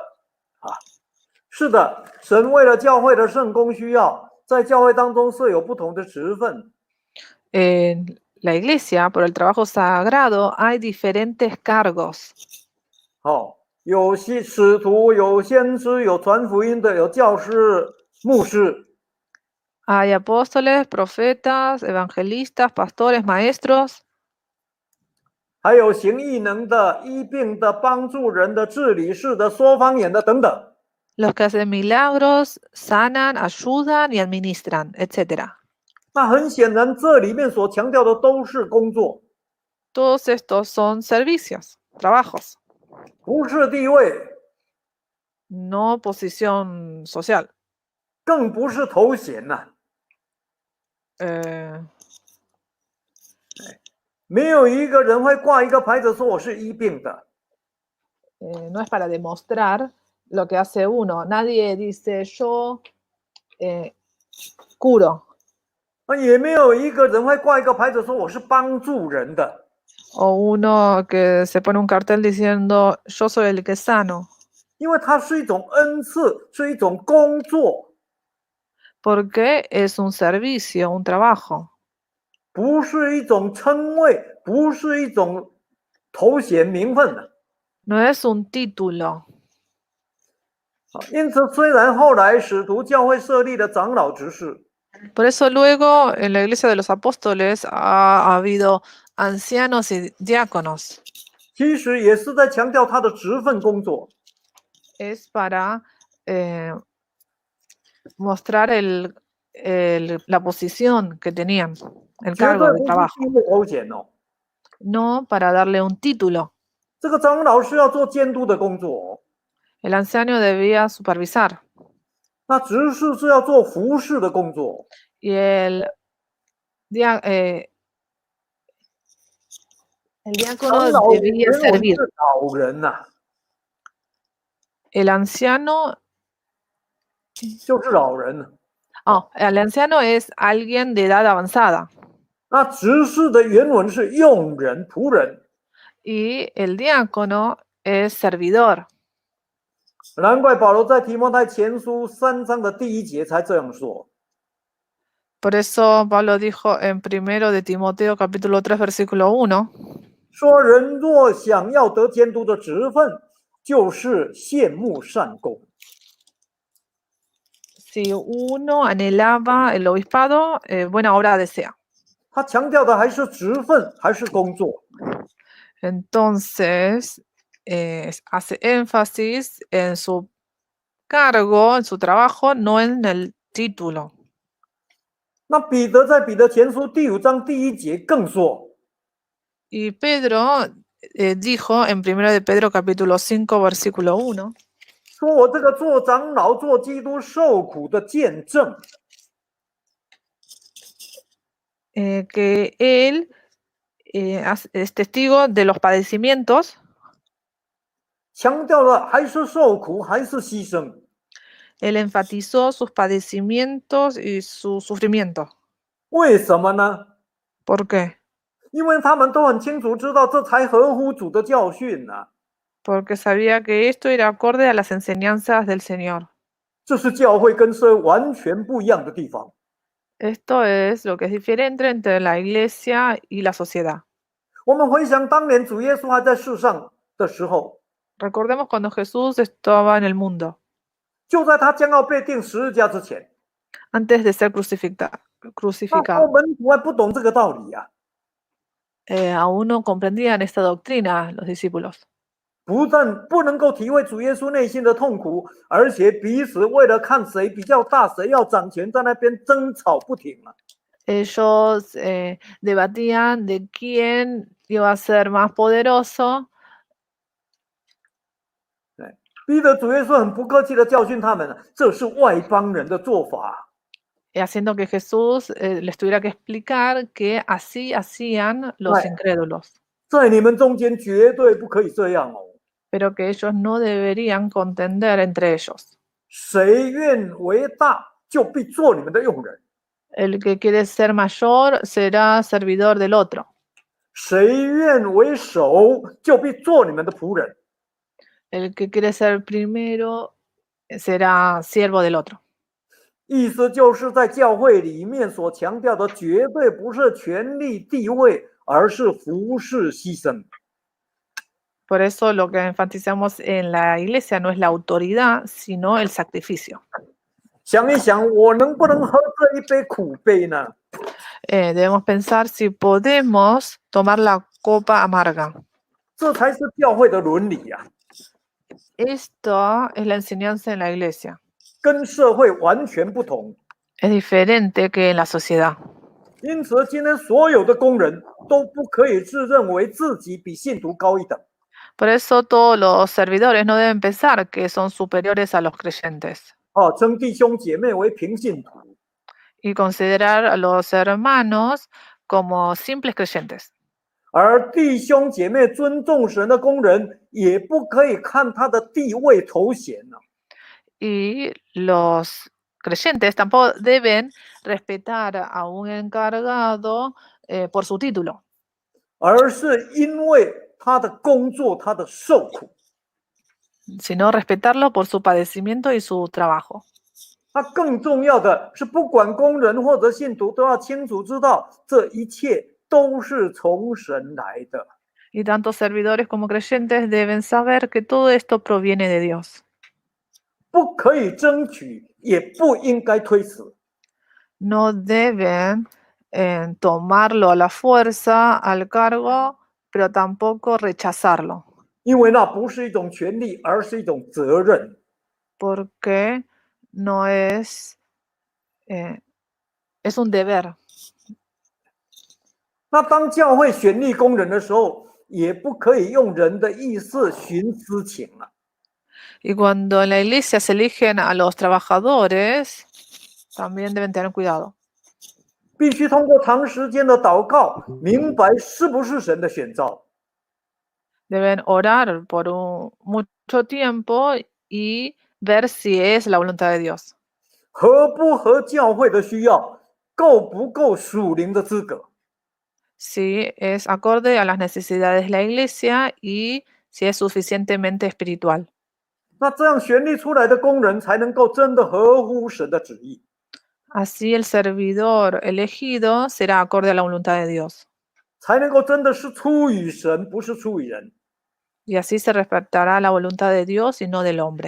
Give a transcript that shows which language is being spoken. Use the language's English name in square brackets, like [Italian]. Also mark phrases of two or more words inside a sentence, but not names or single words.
[Chinese] 是的，神为了教会的圣工需要，在教会当中设有不同的职分。 [Spanish] En la iglesia, por el trabajo sagrado, hay diferentes cargos. [Chinese] 好，有使徒，有先知，有传福音的，有教师、牧师。 [Spanish] Hay apóstoles, profetas, evangelistas, pastores, maestros, [Chinese] 还有行异能的、医病的、帮助人的、治理事的、说方言的等等。 [Spanish] los que hacen milagros, sanan, ayudan y administran, etc. [Chinese] 那很显然，这里面所强调的都是工作， [Spanish] Todos estos son servicios, trabajos, [Chinese] 不是地位， [Spanish] no posición social. [Chinese] 更不是头衔呐、 Eh, 没有一个人会挂一个牌子说我是医病的， [Spanish] no es para demostrar lo que hace uno. Nadie dice yo curo. [Chinese] 也没有一个人会挂一个牌子说我是帮助人的。 [Spanish] O uno que se pone un cartel diciendo yo soy el que sano. [Chinese] 因为它是一种恩赐，是一种工作， [Spanish] Porque es un servicio, un trabajo. [Chinese] 不是一种称谓，不是一种头衔名分的。 [Spanish] No es un título. [Chinese] 因此，虽然后来使徒教会设立了长老执事， [Spanish] Por eso luego en la iglesia de los apóstoles ha habido ancianos y diáconos. [Chinese] 其实也是在强调他的职分工作。 [Spanish] Es para mostrar la posición que tenían, el [Chinese] 绝 [Spanish] cargo [Chinese] 对 [Spanish] de [Chinese] 不是 [Spanish] trabajo, [Chinese] 地位头衔哦。 [Spanish] no para darle un título. [Chinese] 这个长老是要做监督的工作哦， [Spanish] El anciano debía supervisar [Chinese] 那执事是要做服侍的工作。 [Spanish] y el diácono [Chinese] 长老原 [Spanish] debía [Chinese] 文 [Spanish] servir. [Chinese] 是老人呐、 [Spanish] El anciano, [Chinese] 就是老人。 [Spanish] el anciano es alguien de edad avanzada [Chinese] 那执事的原文是用人、仆人。 [Spanish] y el diácono es servidor. [Chinese] 难怪保罗在提摩太前书3章的第1节才这样说。 [Spanish] Por eso Pablo dijo en 1 de Timoteo capítulo 3 versículo 1, [Chinese] 说人若想要得监督的职分，就是羡慕善功。 [Spanish] Si uno anhelaba el obispado, buena obra desea. [Chinese] 他强调的还是职分，还是工作。 [Spanish] Entonces, hace énfasis en su cargo, en su trabajo, no en el título. [Chinese] 那彼得在彼得前书第5章第1节更说， [Spanish] Y Pedro dijo en 1 de Pedro capítulo 5, versículo 1, [Chinese] 说我这个做长老、做基督受苦的见证， [Spanish] que él es testigo de los padecimientos. [Chinese] 强调了还是受苦，还是牺牲。 [Spanish] Él enfatizó sus padecimientos y su sufrimiento. [Chinese] 为什么呢？ [Spanish] ¿Por qué? [Chinese] 因为他们都很清楚知道，这才合乎主的教训呢、 [Spanish] Porque sabía que esto era acorde a las enseñanzas del Señor. [Chinese] 这是教会跟社会完全不一样的地方。 [Spanish] Esto es lo que es diferente entre la iglesia y la sociedad. [Chinese] 我们回想当年主耶稣还在世上的时候， [Spanish] Recordemos cuando Jesús estaba en el mundo, [Chinese] 就在他将要被钉十字架之前， [Spanish] antes de ser [Chinese] 那时候 [Spanish] crucificado. [Chinese] 门徒还不懂这个道理呀、 [Spanish] Aún no comprendían esta doctrina los discípulos. [Chinese] 不但不能够体会主耶稣内心的痛苦，而且彼此为了看谁比较大，谁要掌权，在那边争吵不停啊。 [Spanish] Ellos debatían de quién iba a ser más poderoso. [Chinese] 逼得主耶稣很不客气的教训他们，这是外邦人的做法。 [Spanish] Haciendo que Jesús les tuviera que explicar que así hacían los incrédulos, [Chinese] 在你们中间绝对不可以这样哦。 [Spanish] pero que ellos no deberían contender entre ellos. [Chinese] 谁愿为大，就必做你们的用人； [Spanish] El que quiere ser mayor será servidor del otro. [Chinese] 谁愿为首，就必做你们的仆人。 [Spanish] El que quiere ser primero será siervo del otro. [Chinese] 意思就是在教会里面所强调的，绝对不是权力地位，而是服侍牺牲。 [Spanish] Por eso lo que enfatizamos en la iglesia no es la autoridad, sino el sacrificio. [Chinese] 想一想，我能不能喝这一杯苦杯呢？ [Spanish] Debemos pensar si podemos tomar la copa amarga. [Chinese] 这才是教会的伦理呀、 [Spanish] Esto es la enseñanza en la iglesia. [Chinese] 跟社会完全不同。 [Spanish] Es diferente que en la sociedad. [Chinese] 因此，今天所有的工人都不可以自认为自己比信徒高一等。 [Spanish] Por eso todos los servidores no deben pensar que son superiores a los creyentes [Chinese] 称弟兄姐妹为平信徒， [Spanish] y considerar a los hermanos como simples creyentes. [Chinese] 而弟兄姐妹尊重神的工人，也不可以看他的地位头衔呢、 [Spanish] Y los creyentes tampoco deben respetar a un encargado por su título, [Chinese] 而是因为他的工作，他的受苦。 [Spanish] sino respetarlo por su padecimiento y su trabajo. [Chinese] 他更重要的是，不管工人或者信徒，都要清楚知道，这一切都是从神来的。 [Spanish] Y tanto servidores como creyentes deben saber que todo esto proviene de Dios. [Chinese] 不可以争取，也不应该推辞。 [Spanish] No deben tomarlo a la fuerza, al cargo, pero tampoco rechazarlo, [Chinese] 因为那不是一种权利，而是一种责任。 [Spanish] porque no es, es un deber. [Chinese] 那当教会选立工人的时候，也不可以用人的意思徇私情了。 [Spanish] Y cuando en la iglesia se eligen a los trabajadores, también deben tener cuidado. [Chinese] 必须通过长时间的祷告，明白是不是神的选召。 [Spanish] Deben orar por mucho tiempo y ver si es la voluntad de Dios. [Chinese] 合不合教会的需要，够不够属灵的资格。 [Spanish] Si es acorde a las necesidades de la iglesia y si es suficientemente espiritual. [Chinese] 那这样选立出来的工人，才能够真的合乎神的旨意。 [Spanish] Así el servidor elegido será acorde a la voluntad de Dios. [Chinese] 才能够真的是出于神，不是出于人。 [Spanish] Y así se respetará la voluntad de Dios y no del hombre.